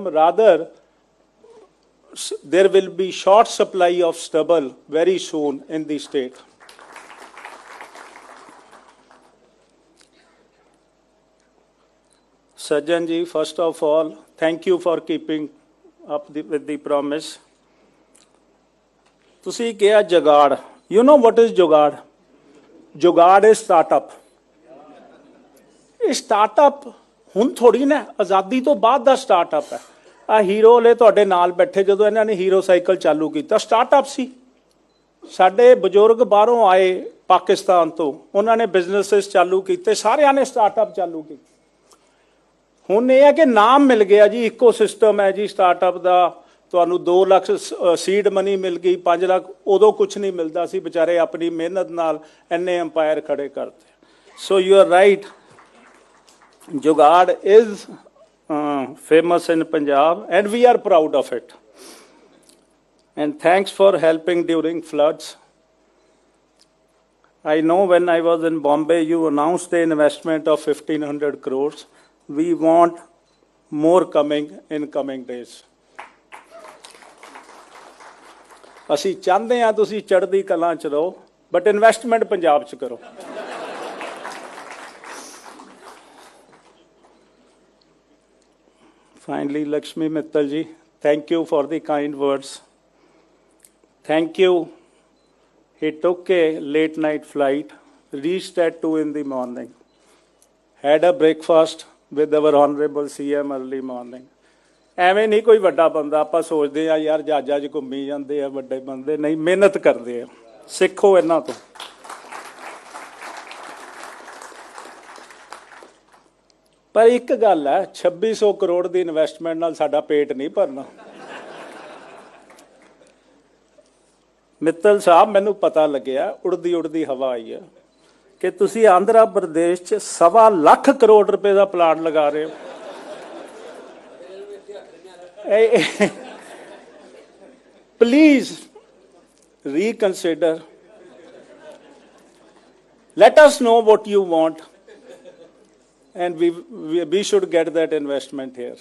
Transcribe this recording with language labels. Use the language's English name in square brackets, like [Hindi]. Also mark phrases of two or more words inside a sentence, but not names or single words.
[English] Rather, there will be short supply of stubble very soon in the state. Sajjan ji, first of all, thank you for keeping up with the promise. [Punjabi] ਤੁਸੀਂ ਕਿਹਾ ਜੁਗਾੜ, [English] you know what is ਜੁਗਾੜ? ਜੁਗਾੜ is startup. [Punjabi] ਇਹ ਸਟਾਰਟਅਪ ਹੁਣ ਥੋੜੀ ਨਾ, ਆਜ਼ਾਦੀ ਤੋਂ ਬਾਅਦ ਦਾ ਸਟਾਰਟਅਪ ਹੈ। ਆ ਹੀਰੋ ਵਾਲੇ ਤੁਹਾਡੇ ਨਾਲ ਬੈਠੇ, ਜਦੋਂ ਇਹਨਾਂ ਨੇ ਹੀਰੋ ਸਾਈਕਲ ਚਾਲੂ ਕੀਤਾ ਸਟਾਰਟਅਪ ਸੀ। ਸਾਡੇ ਬਜ਼ੁਰਗ ਬਾਹਰੋਂ ਆਏ ਪਾਕਿਸਤਾਨ ਤੋਂ, ਉਹਨਾਂ ਨੇ ਬਿਜ਼ਨੈਸਿਸ ਚਾਲੂ ਕੀਤੇ, ਸਾਰਿਆਂ ਨੇ ਸਟਾਰਟਅਪ ਚਾਲੂ ਕੀਤੇ। ਹੁਣ ਇਹ ਹੈ ਕਿ ਨਾਮ ਮਿਲ ਗਿਆ ਜੀ, ਇਕੋ ਸਿਸਟਮ ਹੈ ਜੀ ਸਟਾਰਟਅਪ ਦਾ। ਤੁਹਾਨੂੰ 2 ਲੱਖ [English] seed money [Punjabi] ਮਿਲ ਗਈ, 5 ਲੱਖ ਉਦੋਂ ਕੁਝ ਨਹੀਂ ਮਿਲਦਾ ਸੀ, ਵਿਚਾਰੇ ਆਪਣੀ ਮਿਹਨਤ ਨਾਲ ਇੰਨੇ ਐਮਪਾਇਰ ਖੜੇ ਕਰਦੇ। [English] so you are right, ਜੁਗਾੜ is famous in Punjab and we are proud of it. And thanks for helping during floods. I know when I was in Bombay, you announced the investment of 1,500 crores. We want more coming in coming days. [Punjabi] ਅਸੀਂ ਚਾਹੁੰਦੇ ਹਾਂ ਤੁਸੀਂ ਚੜ੍ਹਦੀ ਕਲਾਂ ਚ ਰਹੋ, [English] but investment [Punjabi] ਪੰਜਾਬ ਚ ਕਰੋ। [English] Finally, Lakshmi Mittal ji, thank you for the kind words. Thank you. He took a late night flight, reached at 2 in the morning, had a breakfast with our Honorable CM early morning. [Punjabi] ਐਵੇਂ ਨਹੀਂ ਕੋਈ ਵੱਡਾ ਬੰਦਾ, ਆਪਾਂ ਸੋਚਦੇ ਆ ਯਾਰ ਜਹਾਜ਼ਾਂ 'ਚ ਘੁੰਮੀ ਜਾਂਦੇ ਆ ਵੱਡੇ ਬੰਦੇ, ਨਹੀਂ ਮਿਹਨਤ ਕਰਦੇ ਆ। ਸਿੱਖੋ ਇਹਨਾਂ ਤੋਂ। ਪਰ ਇੱਕ ਗੱਲ ਹੈ, 2600 ਕਰੋੜ ਦੀ ਇਨਵੈਸਟਮੈਂਟ ਨਾਲ ਸਾਡਾ ਪੇਟ ਨਹੀਂ ਭਰਨਾ। ਮਿੱਤਲ ਸਾਹਿਬ, ਮੈਨੂੰ ਪਤਾ ਲੱਗਿਆ ਉੜਦੀ ਉੜਦੀ ਹਵਾ ਆਈ ਹੈ ਕਿ ਤੁਸੀਂ ਆਂਧਰਾ ਪ੍ਰਦੇਸ਼ 'ਚ 1.25 ਲੱਖ ਕਰੋੜ ਰੁਪਏ ਦਾ ਪਲਾਂਟ ਲਗਾ ਰਹੇ ਹੋ। [English] Please reconsider. Let us know what you want, and we should get that investment here.